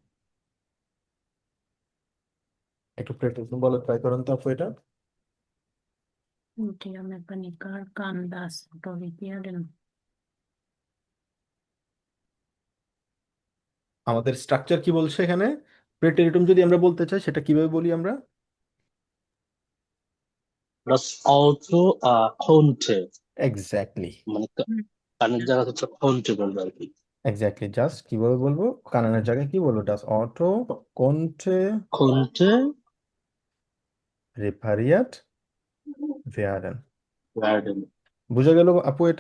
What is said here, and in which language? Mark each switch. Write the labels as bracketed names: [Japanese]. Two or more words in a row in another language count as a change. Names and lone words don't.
[Bangla] একটু প্রেটেরিটুম বলে ট্রাই করেন তো আপু এটা। [German] Der Mechaniker kann das Auto reparieren. [Bangla] আমাদের স্ট্রাকচার কি বলছে এখানে? প্রেটেরিটুম যদি আমরা বলতে চাই সেটা কিভাবে বলি আমরা? [German] Das Auto konnte, [Bangla] এক্স্যাক্টলি, মানে হুম, কানের জায়গা হচ্ছে konnte বলবে আর কি। এক্স্যাক্টলি। জাস্ট কিভাবে বলবো? কানানের জায়গায় কি বলবো? [German] das Auto konnte Konnte repariert werden. werden. [Bangla] বুঝা গেল আপু এটা?